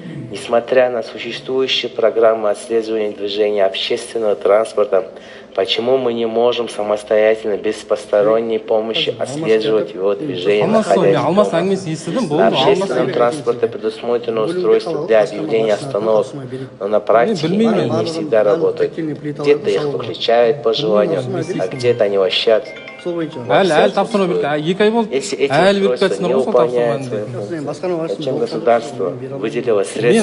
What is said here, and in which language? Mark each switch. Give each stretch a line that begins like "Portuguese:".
Russian: Несмотря на существующие программы отслеживания движения общественного транспорта, почему мы не можем самостоятельно, без посторонней помощи отслеживать его движение, находясь дома? На общественном транспорте предусмотрено устройство для объявления остановок, но на практике они не всегда работают. Где-то их выключают по желанию, а где-то они вообще...
Kazakh: Әлі тапсырма берді, 2 ай болды, әлі беріп кетсіңдер ғой сол тапсырманы.
Russian: Зачем государство выделило средства?